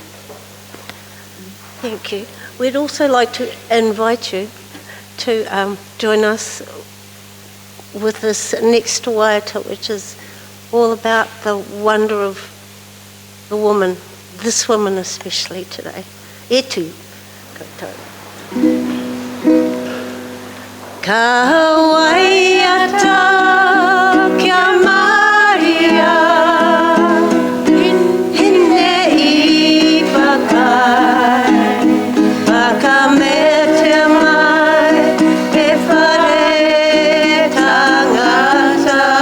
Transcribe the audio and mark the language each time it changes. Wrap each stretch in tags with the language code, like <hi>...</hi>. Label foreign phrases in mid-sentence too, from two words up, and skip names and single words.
<en>Thank you. We'd also like to invite you to join us with this next waiata, which is all about the wonder of the woman, this woman especially today.</en> <mi>E tu. Ka waiata kia Maria, hine I pakai, pakamete mai, e whare tangata.</mi>